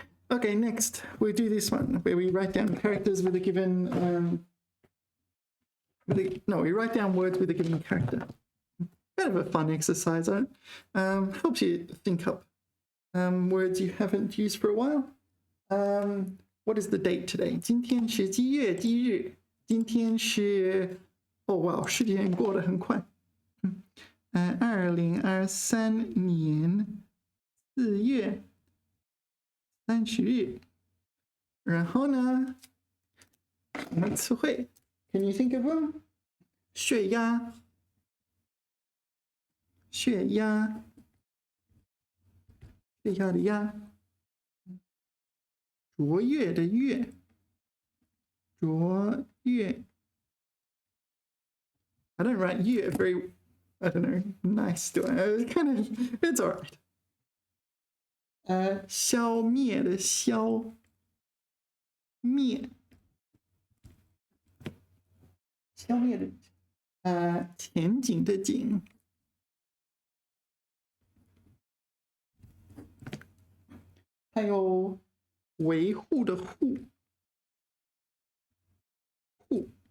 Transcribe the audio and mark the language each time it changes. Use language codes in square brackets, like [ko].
[en] Okay, next we do this one where we write down characters with a given we write down words with a given character. Kind of a fun exercise, helps you think up words you haven't used for a while. What is the date today? [zh] 今天是几月几日？今天是Oh wow， 时间过得很快。 2023年4月30日。然后呢，我们词汇 ， [en] Can you think of them？ [zh] 血压，血压，血压的压，卓越的越，卓越。 [en] I don't write you very, I don't know, nice, do I? It's all right. [zh] 消灭的消，灭，消灭的，前景的景，还有维护的护，护。